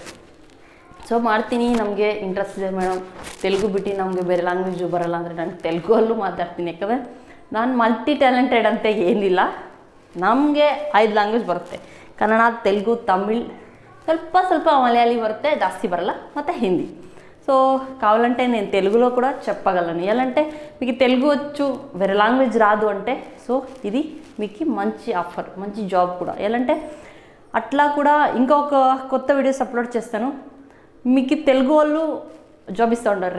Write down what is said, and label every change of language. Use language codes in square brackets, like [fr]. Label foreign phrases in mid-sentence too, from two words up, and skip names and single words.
[kn] ಸೊ ಮಾಡ್ತೀನಿ, ನಮಗೆ ಇಂಟ್ರೆಸ್ಟ್ ಇದೆ ಮೇಡಮ್, ತೆಲುಗು ಬಿಟ್ಟು ನಮಗೆ ಬೇರೆ ಲ್ಯಾಂಗ್ವೇಜು ಬರಲ್ಲ ಅಂದರೆ ನಾನು ತೆಲುಗಲ್ಲೂ ಮಾತಾಡ್ತೀನಿ. ಯಾಕಂದರೆ ನಾನು [en] multi talented [kn] ಅಂತ ಏನಿಲ್ಲ, ನಮಗೆ 5 ಲ್ಯಾಂಗ್ವೇಜ್ ಬರುತ್ತೆ. ಕನ್ನಡ, ತೆಲುಗು, ತಮಿಳ್, ಸ್ವಲ್ಪ ಮಲಯಾಳಿ ಬರುತ್ತೆ, ಜಾಸ್ತಿ ಬರಲ್ಲ, ಮತ್ತು ಹಿಂದಿ. [te] సో కావాలంటే నేను తెలుగులో కూడా చెప్పగలను. ఎలాంటే మీకు తెలుగు వచ్చు వేరే లాంగ్వేజ్ రాదు అంటే సో ఇది మీకు మంచి ఆఫర్, మంచి జాబ్ కూడా. ఎలాంటే అట్లా కూడా ఇంకొక కొత్త [en] videos upload [te] చేస్తాను. మీకు తెలుగు వాళ్ళు జాబ్ ఇస్తూ ఉంటారు.